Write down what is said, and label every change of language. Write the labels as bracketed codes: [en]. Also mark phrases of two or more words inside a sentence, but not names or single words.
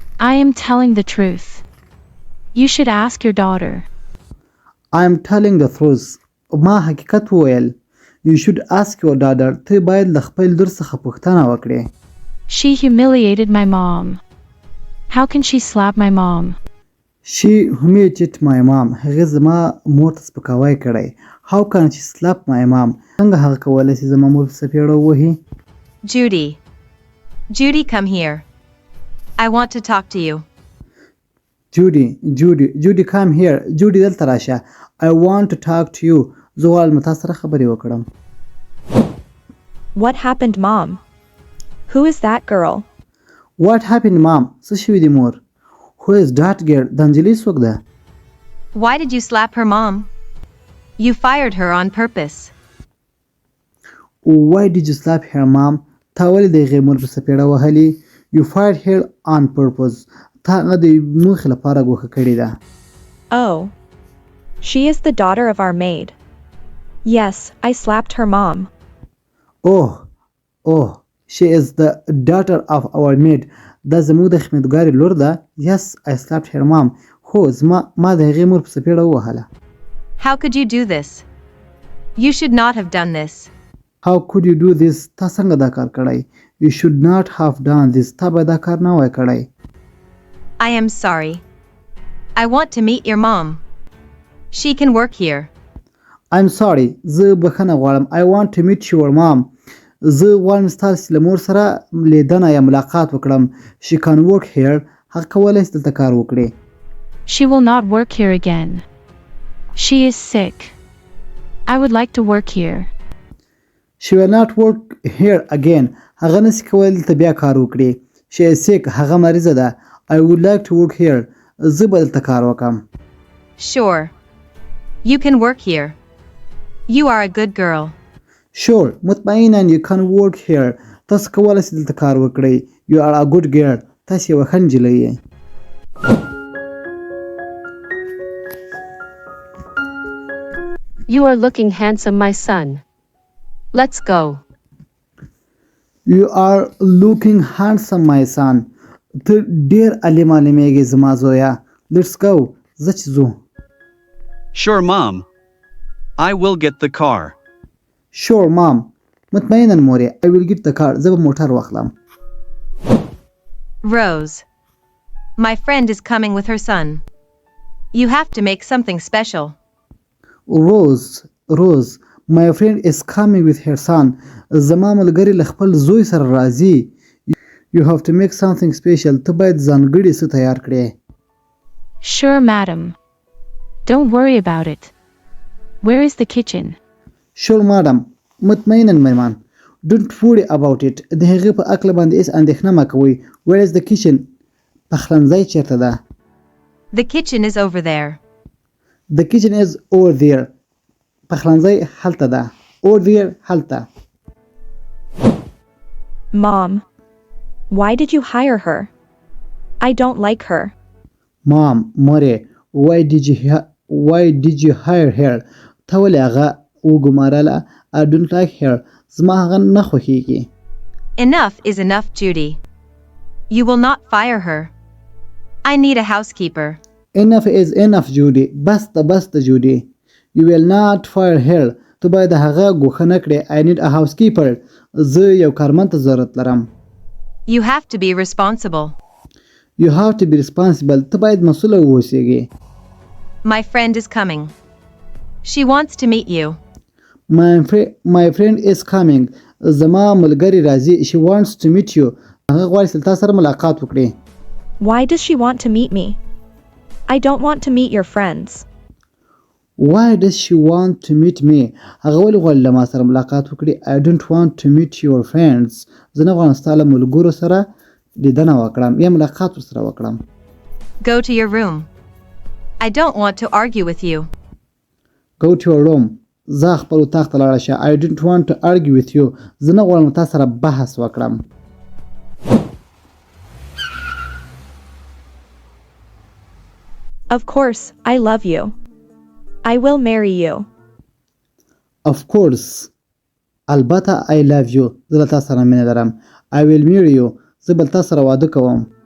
[en] I am telling the truth. You should ask your daughter. I am telling the truth. [ps] ما حقیقت وویل. [en] You should ask your daughter. [ps] ته باید له خپل لور څخه پوښتنه وکړې. [en] She humiliated my mom. How can she slap my mom? She humiliated my mom. [ps] هغې زما مور ته سپکاوی کړی. [en] How can she slap my mom? [ps] څنګه هغه کولی شي زما مور په سپېړه ووهي؟ [en] Judy. Judy, come here. I want to talk to you. Judy, come here. Judy, [ps] دلته راشه. [en] I want to talk to you. [ps] زه غواړم تا سره خبرې وکړم. [en] What happened, Mom? Who is that girl? What happened, Mom? [ps] څه شوي دي مور؟ [en] Who is that girl? [ps] د انجلۍ څوک ده؟ [en] Why did you slap her mom? You fired her on purpose. Why did you slap her mom? [ps] تا ولې د هغې مور په سپېړه وهلې؟ [en] You fired her on purpose. [ps] تا هغه د موخې لپاره ګوښه کړې ده. [en] Oh. She is the daughter of our maid. Yes, I slapped her mom. Oh, she is the daughter of our maid. [ps] دا زموږ د خدمتګارې لور ده. [en] Yes, I slapped her mom. [ps] هو ما د هغې مور په سپېړه ووهله. [en] How could you do this? You should not have done this. How could you do this? [ps] تا څنګه دا کار کړی؟ [en] You should not have done this. [ps] تا به دا کار نه وای کړی. [en] I am sorry. I want to meet your mom. She can work here. I'm sorry. [ps] زه بخښنه غواړم. [en] I want to meet your mom. [ps] زه غواړم ستاسې له مور سره لیدنه یا ملاقات وکړم. [en] She can work here. [ps] هغه کولی شي دلته کار وکړي. [en] She will not work here again. She is sick. I would like to work here. She will not work here again. [ps] هغه نشي کولی دلته بیا کار وکړي. [en] She is sick. [ps] هغه مریضه ده. [en] I would like to work here. [ps] زه به دلته کار وکړم. [en] Sure. You can work here. You are a good girl. Sure. مطمئنا you can work here. [ps] تاسو کولی شئ دلته کار وکړئ. [en] You are a good girl. [ps] تاسو یوه ښه نجلۍ یې. [en] You are looking handsome, my son. Let's go. You are looking handsome, my son. [ps] ته ډېر عالي معلومیږې زما زویه. [en] Let's go. [ps] زه چې ځو. [en] Sure, Mom. I will get the car. Sure, Mom. [ps] مطمئنا مورې. [en] I will get the car. [ps] زه به موټر واخلم. [en] Rose. My friend is coming with her son. You have to make something special. Rose. My friend is coming with her son. [ps] زما ملګری له خپل زوی سره راځي. [en] You have to make something special. [ps] ته باید ځانګړي څه تیار کړې. [en] Sure, madam. Don't worry about it. Where is the kitchen? Sure, madam. [ps] مطمئنا مېرمن. [en] Don't worry about it. [ps] د هغې په هکله باندې هېڅ اندېښنه مه کوئ. [en] Where is the kitchen? [ps] پخلنځی چېرته ده؟ [en] The kitchen is over there. The kitchen is over there. [ps] پخلنځی هلته ده. [en] Over there هلته. Mom. Why did you hire her? I don't like her. Mom, مورې. Why did you hire her? [ps] ته ولې هغه وګمارله؟ [en] I don't like her. [ps] زما هغه نه خوښیږي. [en] Enough is enough, Judy. You will not fire her. I need a housekeeper. Enough is enough, Judy. [ps] بس ده Judy. [en] You will not fire her. [ps] ته باید هغه ګوښه نه کړې. [en] I need a housekeeper. [ps] زه یو کارمند ته ضرورت لرم. [en] You have to be responsible. You have to be responsible. [ps] ته باید مسؤله واوسېږې. [en] My friend is coming. She wants to meet you. My friend is coming. [ps] زما ملګری راځي. [en] She wants to meet you. [ps] هغه غواړي چې تا سره ملاقات وکړي. [en] Why does she want to meet me? I don't want to meet your friends. Why does she want to meet me? [ps] هغه ولې غواړي له ما سره ملاقات وکړي. [en] I don't want to meet your friends. [ps] زه نه غواړم ستا له ملګرو سره لیدنه وکړم یا ملاقات ورسره وکړم. [en] Go to your room. I don't want to argue with you. Go to your room. [ps] زه خپل اتاق ته لاړه شه. [en] I don't want to argue with you. [ps] زه نه غواړم تا سره بحث وکړم. [en] Of course, I love you. I will marry you. Of course. البته I love you. [ps] زه له تا سره مینه لرم. [en] I will marry you. [ps] زه به تا سره واده کوم.